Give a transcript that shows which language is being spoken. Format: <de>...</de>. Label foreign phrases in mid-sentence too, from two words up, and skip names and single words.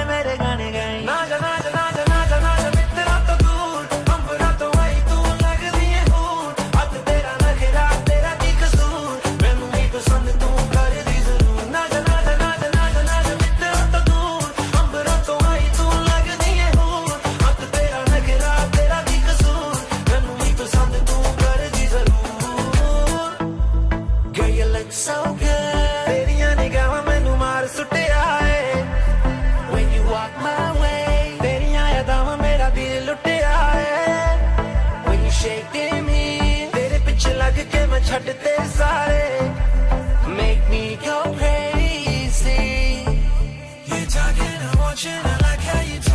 <pa>ਮੇਰੇ ਗਾਣੇ ਗਾਈ ਨਾ ਜਾ ਨਾ ਜਾ ਨਾ ਜਾ ਨਾ ਜਾ ਨਾ ਜਾ ਮਿੱਤਰਾਂ ਤੋਂ ਦੂਰ ਅੰਬਰਾਂ ਤੋਂ ਆਈ ਤੂੰ ਲਗਦੀ ਹੈ ਹੂਰ ਹੱਥ ਤੇਰਾ ਨਖਰਾ ਤੇਰਾ ਕੀ ਕਸੂਰ ਮੈਨੂੰ ਵੀ ਪਸੰਦ ਤੂੰ ਕਰ ਦੀ ਜ਼ਰੂਰ ਨਾ ਜਾ ਨਾ ਜਾ ਨਾ ਜਾ ਨਾ ਜਾ ਨਾ ਜਾ ਮਿੱਤਰਾਂ ਤੋਂ ਦੂਰ ਅੰਬਰਾਂ ਤੋਂ ਆਈ ਤੂੰ ਲਗਦੀ ਹੈ ਹੂਰ ਹੱਥ ਤੇਰਾ ਨਖਰਾ ਤੇਰਾ ਕੀ ਕਸੂਰ ਮੈਨੂੰ ਵੀ ਪਸੰਦ ਤੂੰ ਕਰ ਦੀ ਜ਼ਰੂਰ</pa> <en>Girl you look so good</en> <pa>ਤੇਰੀਆਂ ਨਿਗਾਹਾਂ ਮੈਨੂੰ ਮਾਰ ਸੁੱਟਿਆ ਹੈ</pa> <en>When you walk my way</en> <pa>ਤੇਰੀਆਂ ਯਾਦਾਂ ਮੇਰਾ ਦਿਲ ਲੁੱਟਿਆ ਹੈ</pa> <en>When you shake me</en> <pa>ਤੇਰੇ ਪਿੱਛੇ ਲੱਗ ਕੇ ਮੈਂ ਛੱਡਤੇ ਸਾਰੇ</pa> <en>Make me go crazy You're talking, I'm watching, I like how</en>